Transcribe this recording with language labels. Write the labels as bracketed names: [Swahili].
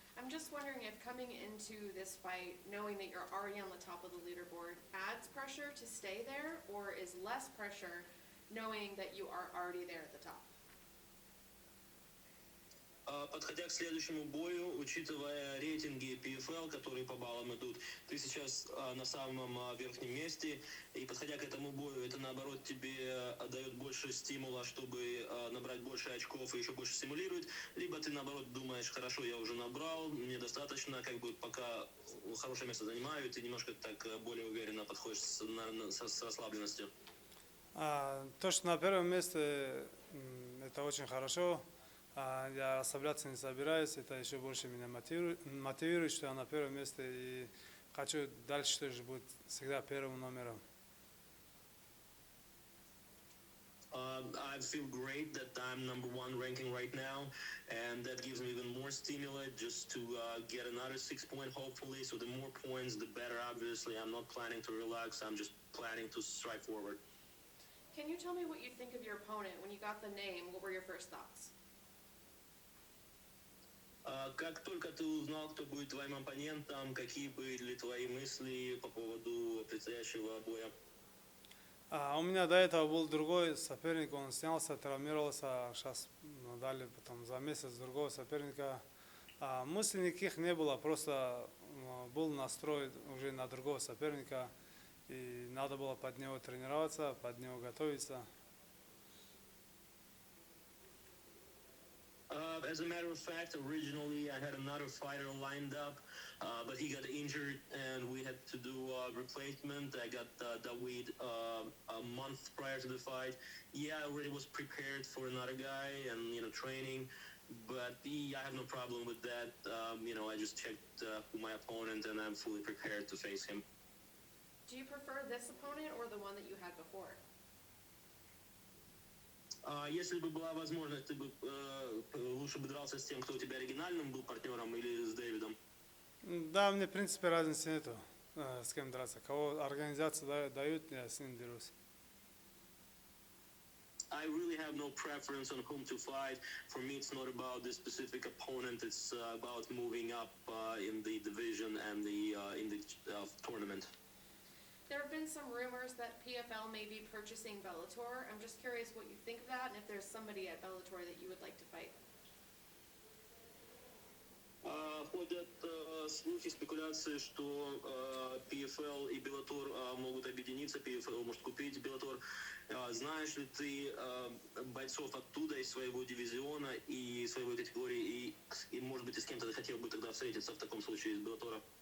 [English] I'm just wondering if coming into this fight, knowing that you're already on the top of the leaderboard, adds pressure to stay there, or is less pressure knowing that you are already there at the top? [Russian] Подходя к следующему бою, учитывая рейтинги PFL, которые по баллам идут, ты сейчас на самом верхнем месте, и подходя к этому бою, это наоборот тебе дает больше стимула, чтобы набрать больше очков и еще больше стимулирует, либо ты наоборот думаешь, хорошо, я уже набрал, мне достаточно, как бы пока хорошее место занимаю, ты немножко так более уверенно подходишь с расслабленностью. То, что на первом месте, это очень хорошо. Я расслабляться не собираюсь, это еще больше меня мотивирует, что я на первом месте и хочу дальше тоже быть всегда первым номером. [English] I feel great that I'm number one ranking right now, and that gives me even more stimuli just to get another 6 point hopefully. So the more points, the better. Obviously, I'm not planning to relax. I'm just planning to strike forward. Can you tell me what you think of your opponent when you got the name? What were your first thoughts? [Russian] Как только ты узнал, кто будет твоим оппонентом, какие были твои мысли по поводу предстоящего боя? У меня до этого был другой соперник, он снялся, травмировался, сейчас дали потом за месяц другого соперника. Мыслей никаких не было, просто был настрой уже на другого соперника, и надо было под него тренироваться, под него готовиться. [English] As a matter of fact, originally I had another fighter lined up, but he got injured and we had to do a replacement. I got David a month prior to the fight. Yeah, I already was prepared for another guy and, training, but I have no problem with that. I just checked my opponent and I'm fully prepared to face him. Do you prefer this opponent or the one that you had before? [Russian] Если бы была возможность, ты бы лучше бы дрался с тем, кто у тебя оригинальным был партнером, или с Дэвидом? Да, мне в принципе разницы нету, с кем драться. Кого организация дают, я с ним дерусь. [English] I really have no preference on whom to fight. For me, it's not about the specific opponent. It's about moving up in the division and in the tournament. There have been some rumors that PFL may be purchasing Bellator. I'm just curious what you think of that and if there's somebody at Bellator that you would like to fight. [Russian] Ходят слухи, спекуляции, что PFL и Bellator могут объединиться, PFL может купить Bellator. Знаешь ли ты бойцов оттуда, из своего дивизиона и своей категории, и может быть, и с кем-то ты хотел бы тогда встретиться в таком случае из Bellator?